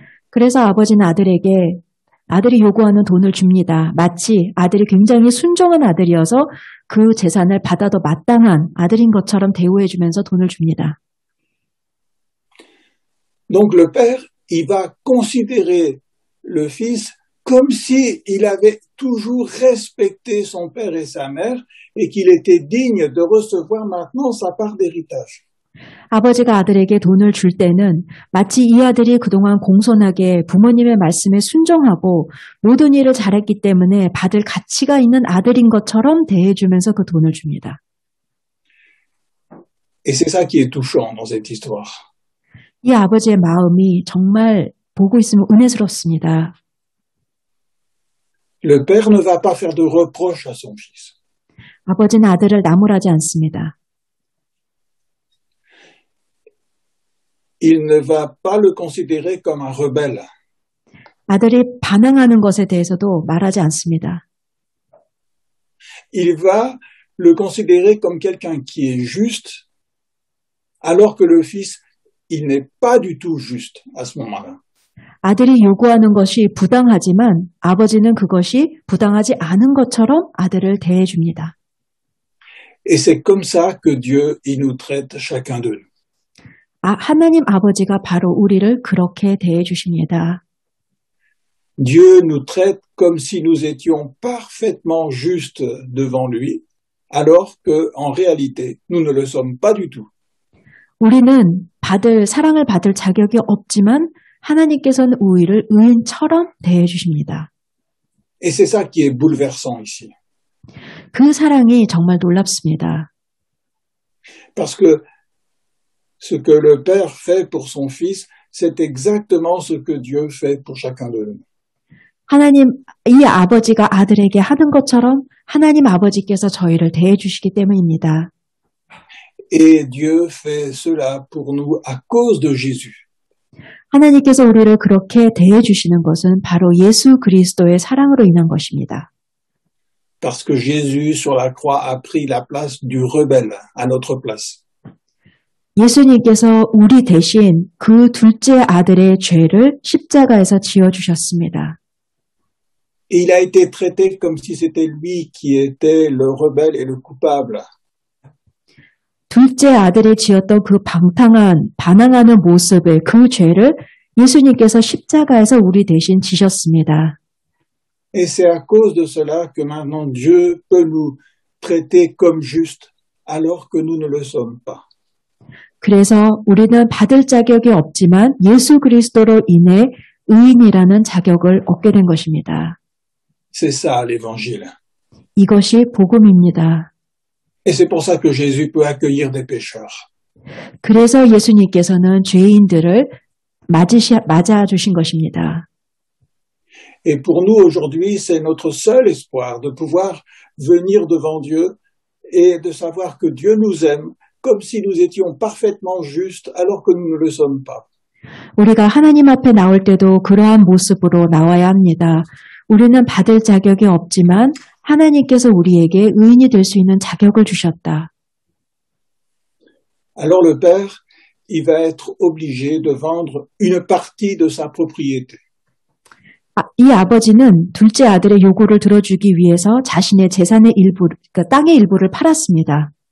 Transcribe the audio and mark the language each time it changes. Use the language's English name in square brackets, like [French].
[Korean] 그래서 아버지는 아들이 요구하는 돈을 줍니다. 마치 아들이 굉장히 순종한 아들이어서 그 재산을 받아도 마땅한 아들인 것처럼 대우해 주면서 돈을 줍니다. [French] Donc le père, il va considérer le fils comme si il avait toujours respecté son père et sa mère et qu'il était digne de recevoir maintenant sa part d'héritage. [Korean] 아버지가 아들에게 돈을 줄 때는 마치 이 아들이 그동안 공손하게 부모님의 말씀에 순종하고 모든 일을 잘했기 때문에 받을 가치가 있는 아들인 것처럼 대해주면서 그 돈을 줍니다. [French] Et c'est ça qui est touchant dans cette histoire. [Korean] 이 아버지의 마음이 정말 보고 있으면 은혜스럽습니다. [French] Le père ne va pas faire de reproches à son fils. [Korean] 아버지는 아들을 나무라지 않습니다. [French] Il ne va pas le considérer comme un rebelle. [Korean] 아들이 반항하는 것에 대해서도 말하지 않습니다. [French] Il va le considérer comme quelqu'un qui est juste, alors que le fils, il n'est pas du tout juste à ce moment-là. [Korean] 아들이 요구하는 것이 부당하지만 아버지는 그것이 부당하지 않은 것처럼 아들을 대해줍니다. [French] Et c'est comme ça que Dieu, il nous traite chacun de nous. [Korean] 하나님 아버지가 바로 우리를 그렇게 대해주십니다. [French] Dieu nous traite comme si nous étions parfaitement justes devant lui, alors que, en réalité, nous ne le sommes pas du tout. [Korean] 우리는 사랑을 받을 자격이 없지만 하나님께서는 우리를 의인처럼 대해주십니다. [French] Et c'est ça qui est bouleversant ici. [Korean] 그 사랑이 정말 놀랍습니다. [French] Parce que ce que le Père fait pour son Fils, c'est exactement ce que Dieu fait pour chacun de nous. [Korean] 이 아버지가 아들에게 하는 것처럼 하나님 아버지께서 저희를 대해주시기 때문입니다. [French] Et Dieu fait cela pour nous à cause de Jésus. [Korean] 하나님께서 우리를 그렇게 대해주시는 것은 바로 예수 그리스도의 사랑으로 인한 것입니다. [French] Parce que Jésus, sur la croix, a pris la place du rebelle à notre place. [Korean] 예수님께서 우리 대신 그 둘째 아들의 죄를 십자가에서 지어주셨습니다. [French] Et il a été traité comme si c'était lui qui était le rebelle et le coupable. [Korean] 둘째 아들이 지었던 그 반항하는 모습을, 그 죄를 예수님께서 십자가에서 우리 대신 지셨습니다. [French] Et c'est à cause de cela que maintenant Dieu peut nous traiter comme justes alors que nous ne le sommes pas. [Korean] 그래서 우리는 받을 자격이 없지만 예수 그리스도로 인해 의인이라는 자격을 얻게 된 것입니다. [French] C'est ça l'évangile. [Korean] 이것이 복음입니다. [French] Et c'est pour ça que Jésus peut accueillir des pécheurs. [Korean] 그래서 예수님께서는 죄인들을 맞아 주신 것입니다. [French] Et pour nous aujourd'hui, c'est notre seul espoir de pouvoir venir devant Dieu et de savoir que Dieu nous aime comme si nous étions parfaitement justes alors que nous ne le sommes pas. [Korean] 우리가 하나님 앞에 나올 때도 그러한 모습으로 나와야 합니다. 우리는 받을 자격이 없지만 하나님께서 우리에게 의인이 될 수 있는 자격을 주셨다. [French] Alors le Père, il va être obligé de vendre une partie de sa propriété. [Korean] 이 아버지는 둘째 아들의 요구를 들어주기 위해서 자신의 재산의 그러니까 땅의 일부를 팔았습니다.